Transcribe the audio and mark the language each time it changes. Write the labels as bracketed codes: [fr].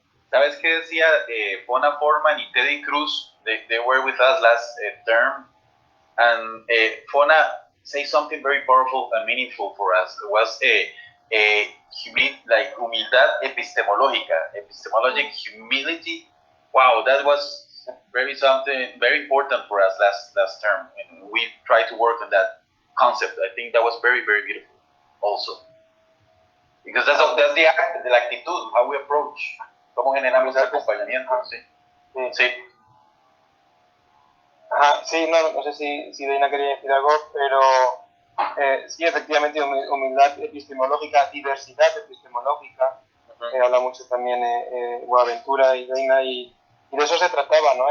[es] ¿Sabes qué decía Bona Forman y Teddy Cruz? [en] They were with us last term, and Fona say something very powerful and meaningful for us. It was [es] humildad epistemológica, [en] epistemologic humility. Wow, that was something very important for us last term, and we tried to work on that concept. I think that was very, very beautiful also. Because that's the [es] la actitud, [en] how we approach, [es] cómo generamos el acompañamiento, ¿sí? Sí. Ajá, sí, no sé si Dayna quería decir algo, pero sí, efectivamente, humildad epistemológica, diversidad epistemológica, habla mucho también Boaventura y Dayna, y de eso se trataba, ¿no?